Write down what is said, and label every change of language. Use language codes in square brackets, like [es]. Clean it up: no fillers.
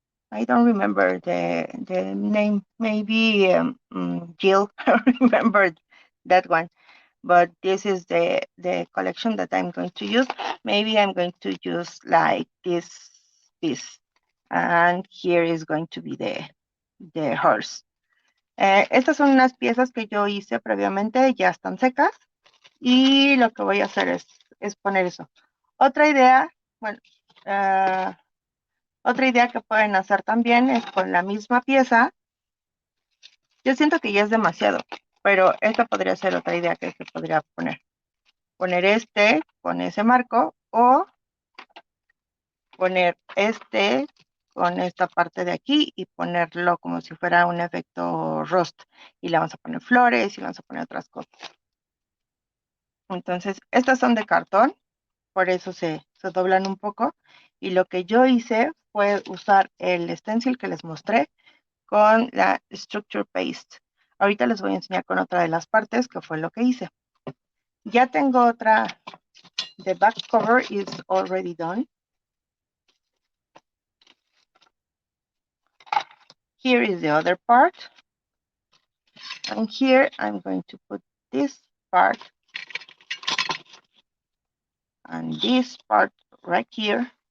[en] I don't remember the name. Maybe Jill remembered that one. But this is the collection that I'm going to use. Maybe I'm going to use like this piece. And here is going to be the horse. [es] Estas son unas piezas que yo hice previamente, ya están secas. Y lo que voy a hacer es poner eso. Otra idea, bueno, otra idea que pueden hacer también es con la misma pieza. Yo siento que ya es demasiado, pero esta podría ser otra idea que se podría poner. Poner este con ese marco o poner este con esta parte de aquí y ponerlo como si fuera un efecto rust. Y le vamos a poner flores y vamos a poner otras cosas. Entonces, estas son de cartón, por eso se doblan un poco. Y lo que yo hice fue usar el stencil que les mostré con la Structure Paste. Ahorita les voy a enseñar con otra de las partes, que fue lo que hice. Ya tengo otra. [en] The back cover is already done. Here is the other part. And here I'm going to put this part and this part right here.